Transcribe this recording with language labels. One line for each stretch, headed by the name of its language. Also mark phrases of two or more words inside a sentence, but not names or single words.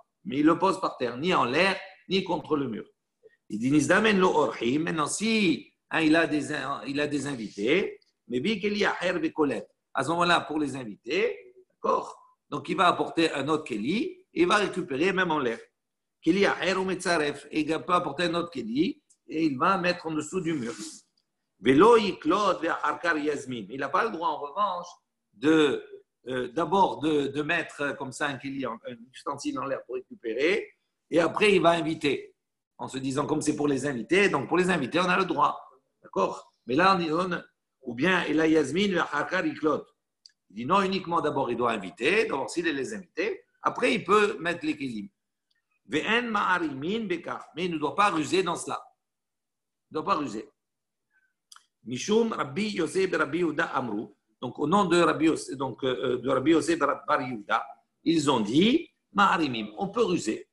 French: Mais il le pose par terre, ni en l'air, ni contre le mur. Il dit maintenant si il a des invités, mais à ce moment-là, pour les invités, d'accord? Donc, il va apporter un autre keli et il va récupérer même en l'air.
Hebrew: כלי אחר או מצרף.
French: Et il peut apporter un autre keli et il va mettre en dessous du mur.
Hebrew: ולא יקלוט ואחר כך יזמין.
French: Il n'a pas le droit, en revanche, d'abord de mettre comme ça un keli, un ustensile en l'air pour récupérer et après, il va inviter. En se disant, comme c'est pour les invités, donc pour les invités, on a le droit. D'accord? Mais là, on dit, ou bien, il a
Hebrew: יזמין ואחר כך יקלוט.
French: Il dit non, uniquement d'abord, il doit inviter, d'abord s'il les inviter, après il peut mettre les kélim. Mais il ne doit pas ruser dans cela. Il ne doit pas ruser.
Hebrew: משום רבי יוסף רבי יהודה אמרו.
French: Donc au nom de Rabbi Yosef Bar Yehuda, ils ont dit Ma'arimim, on peut ruser.